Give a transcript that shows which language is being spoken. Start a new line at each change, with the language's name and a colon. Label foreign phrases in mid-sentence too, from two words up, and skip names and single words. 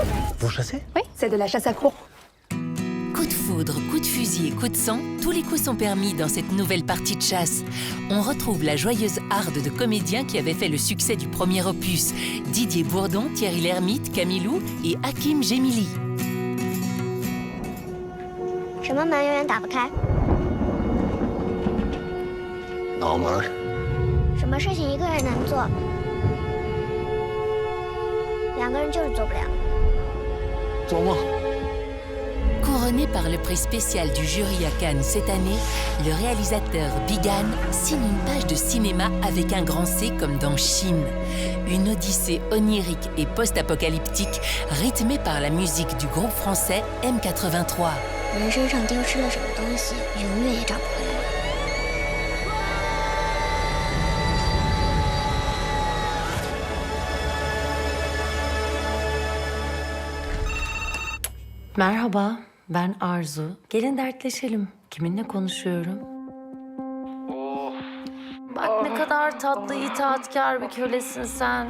French: Vous chassez? Oui, c'est de la chasse à courre. Coup de foudre, coup de fusil et coup de sang, tous les coups sont permis dans cette nouvelle partie de chasse. On retrouve la joyeuse harde de comédiens qui avaient fait le succès du premier opus. Didier Bourdon, Thierry Lhermitte, Camille Lou et Hakim Gemili.
Chinese: 什么门永远打不开？脑门。什么事情一个人能做，两个人就是做不了。做梦。
French: Couronné par le prix spécial du jury à Cannes cette année, le réalisateur Bigan signe une page de cinéma avec un grand C comme dans Chine. Une odyssée onirique et post-apocalyptique rythmée par la musique du groupe français M83.
Chinese: 人身上丢失了什么东西，永远也找不回来。
Turkish: Merhaba, ben Arzu. Gelin dertleşelim. Kiminle konuşuyorum? Bak ne kadar tatlı, itaatkar bir kölesin sen.